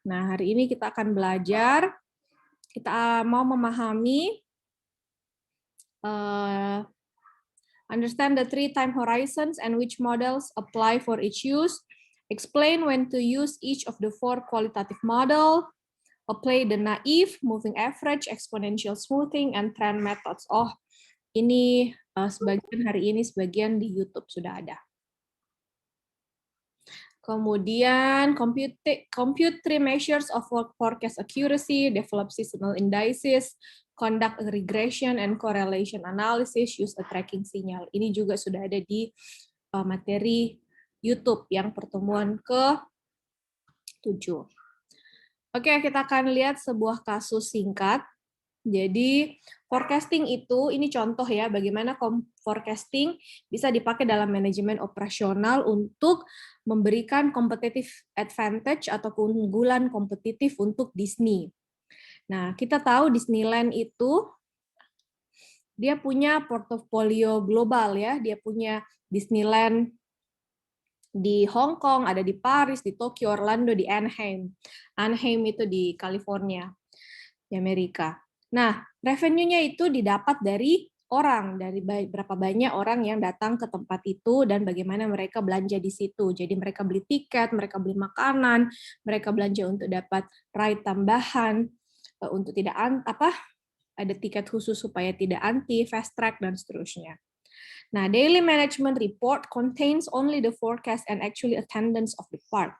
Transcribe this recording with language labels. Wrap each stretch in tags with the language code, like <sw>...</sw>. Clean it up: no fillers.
<id>Nah, hari ini kita akan belajar, kita mau memahami</id> <en>understand the 3 time horizons and which models apply for each use, explain when to use each of the 4 qualitative model, apply the naive, moving average, exponential smoothing, and trend methods.</en> <id>Oh, ini sebagian hari ini, sebagian di YouTube sudah ada. Kemudian</id> <en>compute 3 measures of forecast accuracy, develop seasonal indices, conduct a regression and correlation analysis, use a tracking signal.</en> <id>Ini juga sudah ada di materi YouTube yang pertemuan ke-7. Oke, kita akan lihat sebuah kasus singkat. Jadi forecasting itu, ini contoh ya bagaimana forecasting bisa dipakai dalam manajemen operasional untuk memberikan competitive advantage atau keunggulan kompetitif untuk Disney. Nah, kita tahu Disneyland itu dia punya portofolio global ya, dia punya Disneyland di Hong Kong, ada di Paris, di Tokyo, Orlando, di Anaheim. Anaheim itu di California, di Amerika. Nah, revenue-nya itu didapat dari orang, dari berapa banyak orang yang datang ke tempat itu dan bagaimana mereka belanja di situ. Jadi mereka beli tiket, mereka beli makanan, mereka belanja untuk dapat ride tambahan, untuk tidak ada tiket khusus supaya tidak anti, fast track dan seterusnya.</id> <en>Nah, daily management report contains only the forecast and actually attendance of the park.</en>